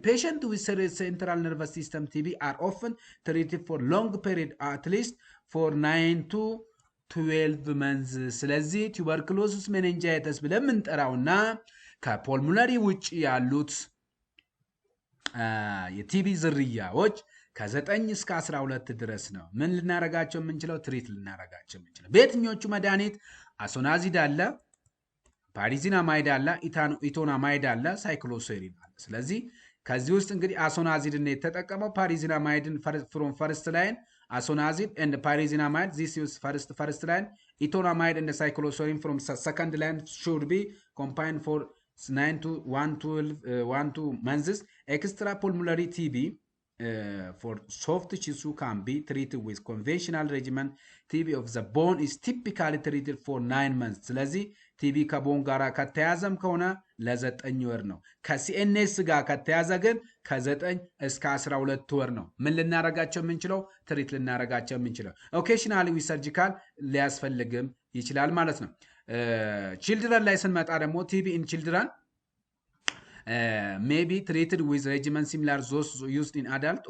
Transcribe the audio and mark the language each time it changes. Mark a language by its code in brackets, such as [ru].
[en] Patients with central nervous system TB are often treated for long period at least for 9 to 12 months. [am] ስለዚህ tuberculosis meningitis ብለን የምንጠራውና ከፖልሞናሪ ውጪ ያሉት የቲቢ ዝርያዎች ከ9 እስከ 12 ድረስ ነው ምን ልናረጋቸው የምንችለው ትሪት ልናረጋቸው የምንችለው። በየትኞቹ መድኃኒት? አሶናዚድ አለ፣ ፓሪዚናማይድ አለ፣ ኢቶናማይድ አለ፣ ሳይክሎሴሪን አለ። ስለዚህ ከዚህ ውስጥ እንግዲህ አሶናዚድን የተጠቀመው ፓሪዚናማይድን ፍሮም ፈርስት ላይን [en] isoniazid and pyrazinamide this is first line etonamide and cycloserine from second line should be combined for 9 to 1 months. Extrapulmonary TB for soft tissue can be treated with conventional regimen. TB of the bone is typically treated for 9 months. [am] ስለዚህ ቲቢ ከቦን ጋር ከተያዘም ከሆነ ለ9 ወር ነው። ከሲኤንኤስ ጋር ከተያዘ ግን ከ9 እስከ 12 ወር ነው ምን ልናረጋቸው የምንችለው ትሪት ልናረጋቸው የምንችለው። ኦኬሽናሊ ዊ ሰርጂካል ሊያስፈልግም ይችላል ማለት ነው። ቺልድረን ላይ ስንመጣ ደግሞ ቲቢ ኢን ቺልድረን [en] may be treated with regimen similar those used in adult.